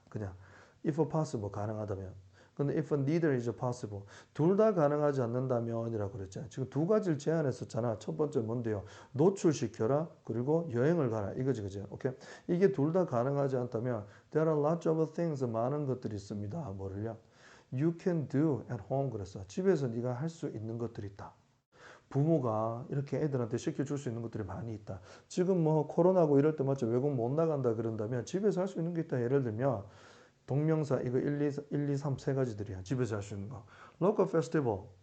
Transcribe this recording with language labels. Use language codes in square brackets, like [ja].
[ko] 그냥 if possible, 가능하다면. 근데 [en] if neither is possible, [ko] 둘 다 가능하지 않는다면이라고 그랬잖아요. 지금 두 가지를 제안했었잖아. 첫 번째 뭔데요? 노출시켜라. 그리고 여행을 가라. 이거지, 그죠? 오케이. 이게 둘 다 가능하지 않다면 [en] there are lots of things, [ko] 많은 것들이 있습니다. 뭐를요? [en] You can do at home [ko] 그랬어. 집에서 네가 할 수 있는 것들이 있다. 부모가 이렇게 애들한테 시켜줄 수 있는 것들이 많이 있다. 지금 뭐 코로나고 이럴 때 맞죠? 외국 못 나간다 그런다면 집에서 할 수 있는 게 있다. 예를 들면 동명사 이거 1, 2, 3 세 가지들이야. 집에서 할 수 있는 거. 로컬 페스티벌.